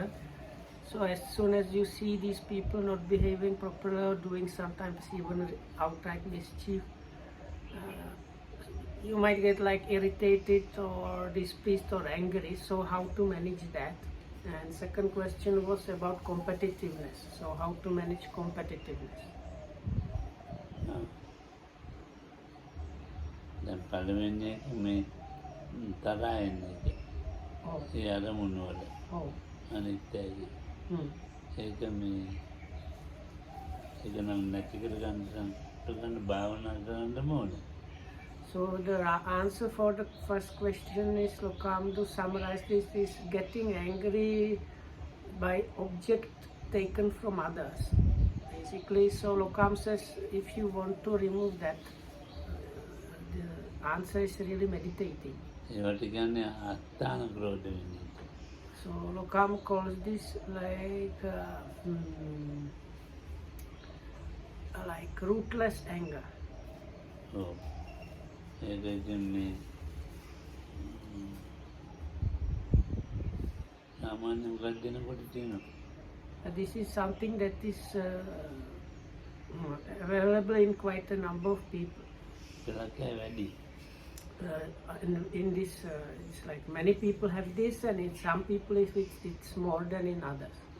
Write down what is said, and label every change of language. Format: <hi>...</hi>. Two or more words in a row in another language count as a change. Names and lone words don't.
<en>So as soon as you see these people not behaving properly or doing sometimes even outright mischief, you might get like irritated or displeased or angry. So how to manage that? And second question was about competitiveness. So how to manage competitiveness?</en> <si>දැන් පළවෙනි එක මේ තරහ එන එක. ඒ අරමුණු වල. අනිත් ඒක මේ ඒක නම් නැති කරගන්න භාවනා කරන්න ඕනේ.</si> <en>So the answer for the first question is, Lokam, to summarize this, is getting angry by object taken from others. Basically, so Lokam says if you want to remove that, the answer is really meditating. So Lokam calls this like rootless anger. Oh.</en> <si>ඒක ඉතින් මේ සාමාන්‍ය උගත් දෙනකොට තියෙනවා.</si> <en>This is something that is available in quite a number of people. In this, it's like many people have this, and in some people it's more than in others.</en>